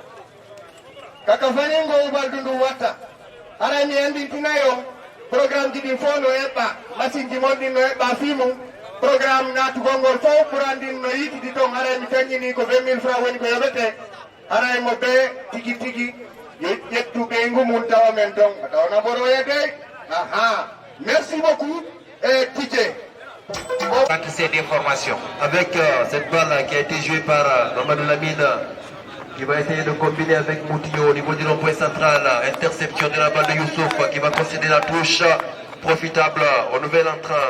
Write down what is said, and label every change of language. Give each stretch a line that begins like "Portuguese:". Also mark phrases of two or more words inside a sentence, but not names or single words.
Fula: ubaldu ndu watta haray mi andintinayo programme ji ɗin fof no heɓɓa machine ji mon ɗin no heɓɓa fimum programme natugol ngol fof pour andin no yitidi toon haray mi tañini ko 20 000 francs woni ko yoɓete haray mo ɓe tigi tigi yo ƴettu ɓeygu mum tawa men toon tawna mboroyede aha
French: merci beaucoup et
Fula: Tidje.
French: Ces déformations. Avec cette balle qui a été jouée par Mamadou Lamine, qui va essayer de combiner avec Moutinho au niveau du rond-point central. Interception de la balle de Youssouf qui va concéder la touche profitable au nouvel entrant.